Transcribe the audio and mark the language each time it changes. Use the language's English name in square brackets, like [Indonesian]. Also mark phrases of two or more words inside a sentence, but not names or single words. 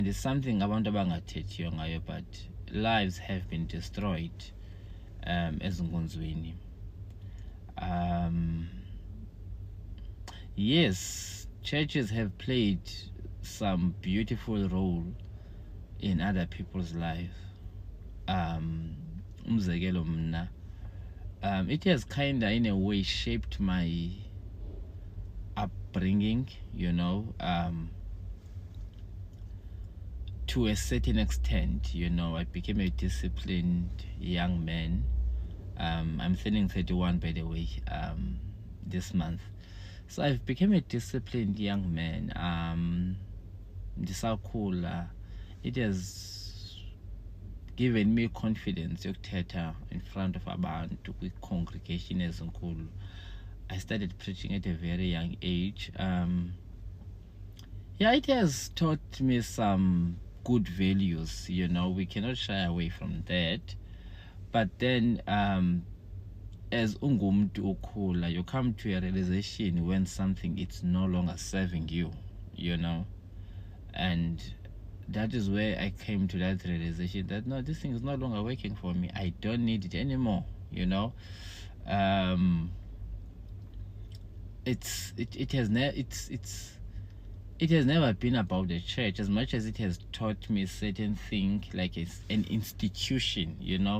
[English] There's something [Xhosa] abantu abangathethiyo ngayo, [English] but lives have been destroyed ezinkonzweni. Yes, churches have played some beautiful role in other people's life. [Xhosa] Umzekelo mna, [English] it has kinda in a way shaped my upbringing, you know, to a certain extent. You know, I became a disciplined young man. I'm turning 31, by the way, this month. So I've become a disciplined young man. It has given me confidence yokuthetha in front of [Xhosa] abantu kwi-congregation ezinkulu. [English] I started preaching at a very young age. Yeah, it has taught me some good values, you know, we cannot shy away from that. But then as [Xhosa] ungumntu ukhula, [English] you come to a realization when something it's no longer serving you, you know. And that is where I came to that realization that no, this thing is no longer working for me. I don't need it anymore, you know. It has never been about the church as much as it has taught me certain things, like it's an institution, you know.